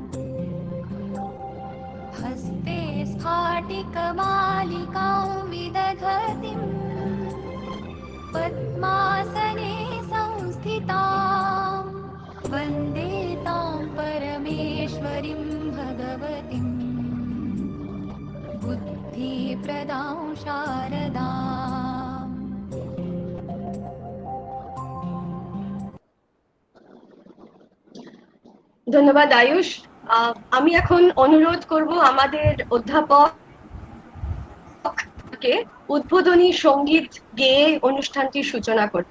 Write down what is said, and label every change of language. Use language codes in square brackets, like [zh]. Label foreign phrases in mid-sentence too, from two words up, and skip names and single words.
[sa] हस्ते स्फाटिकमालिकां विदधतीं पद्मासने संस्थितां वन्दे तां परमेश्वरीं भगवतीं बुद्धिप्रदां शारदाम्। [bn] ধন্যবাদ আয়ুষ। আমি এখন অনুরোধ করব আমাদের অধ্যাপককে উদ্বোধনী সঙ্গীত গেয়ে অনুষ্ঠানটির সূচনা করতে।